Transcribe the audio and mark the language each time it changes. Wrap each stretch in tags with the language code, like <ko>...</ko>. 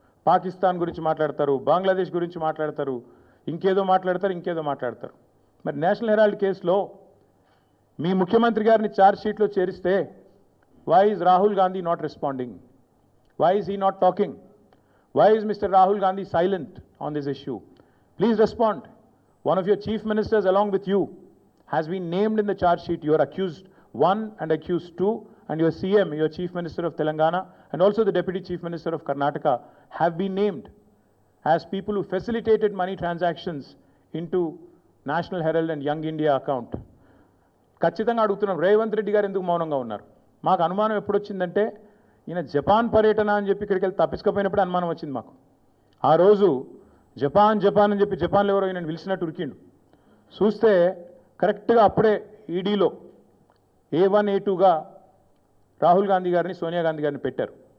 <te>పాకిస్తాన్ గురించి మాట్లాడతారు, బంగ్లాదేశ్ గురించి మాట్లాడతారు, ఇంకేదో మాట్లాడతారు. మరి నేషనల్ హెరాల్డ్ కేసులో మీ ముఖ్యమంత్రి గారిని ఛార్జ్ షీట్లో చేరిస్తే</te> <en>Why is Rahul Gandhi not responding? Why is he not talking? Why is mister Rahul Gandhi silent on this issue? Please respond. One of your chief ministers along with you has been named in the charge sheet. You are accused 1 and accused 2, and your CM, your chief minister of Telangana, and also the deputy chief minister of Karnataka have been named as people who facilitated money transactions into National Herald and Young India account.</en> <te>ఖచ్చితంగా అడుగుతున్నాం, రేవంత్ రెడ్డి గారు ఎందుకు మౌనంగా ఉన్నారు? మాకు అనుమానం ఎప్పుడు వచ్చిందంటే ఈయన జపాన్ పర్యటన అని చెప్పి ఇక్కడికి వెళ్ళి తప్పించుకోపోయినప్పుడు అనుమానం వచ్చింది మాకు. ఆ రోజు జపాన్ అని చెప్పి జపాన్లో ఎవరో ఈయనను పిలిచినట్టు ఉరికిండు. చూస్తే కరెక్ట్గా అప్పుడే ఈడీలో A1 A2గా రాహుల్ గాంధీ గారిని, సోనియా గాంధీ గారిని పెట్టారు.</te>